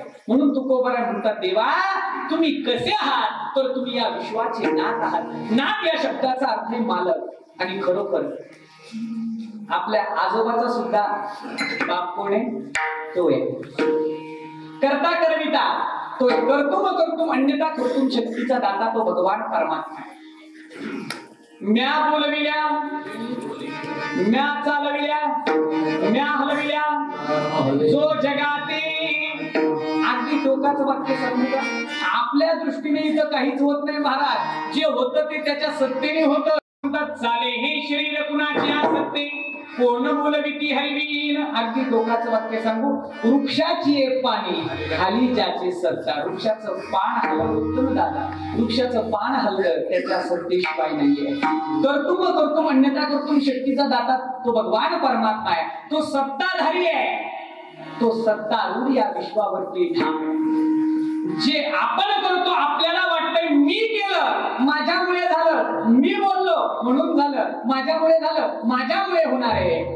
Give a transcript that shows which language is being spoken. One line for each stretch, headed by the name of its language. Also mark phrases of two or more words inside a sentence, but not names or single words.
Marathi: म्हणून तुकोबराय म्हणतात, देवा तुम्ही कसे आहात? तर तुम्ही या विश्वाचे नाथ आहात. नाथ या शब्दाचा अर्थ आहे मालक. आणि खरोखर आपल्या आजोबाचा सुद्धा बाप कोण आहे? तो आहे कर्ता करविता, तो
Sanskrit: कर्तुम कर्तुम अन्यथा कर्तुम
Marathi: शक्तीचा दाता, तो भगवान परमात्मा. म्या बोलविल्या, म्या चालविल्या, म्या हलविल्या, जो जगाते. अगदी टोकाचं वाक्य सांगू का? आपल्या दृष्टीने इथं काहीच होत नाही महाराज. जे होतं ते त्याच्या सत्तेने होतं. चाले हे शरीर कुणाची आसत्ते, कोण बोलविती हलवीन. अगदी टोकाचं वाक्य सांगू, वृक्षाची एक पाणी खाली ज्याची सत्ता. वृक्षाचं पान हलवलं दादा, वृक्षाचं पान हललं त्याच्या सत्तेशिवाय नाहीये.
Sanskrit: कर्तुम कर्तुम अन्यथा कर्तुम
Marathi: शक्तीचा दाता तो भगवान परमात्मा आहे. तो सत्ताधारी आहे, तो सत्तारूढ या विश्वावरती ठाम. जे आपण करतो आपल्याला वाटतंय मी केलं, माझ्यामुळे झालं, मी बोललो म्हणून झालं, माझ्यामुळे झालं, माझ्यामुळे होणार आहे.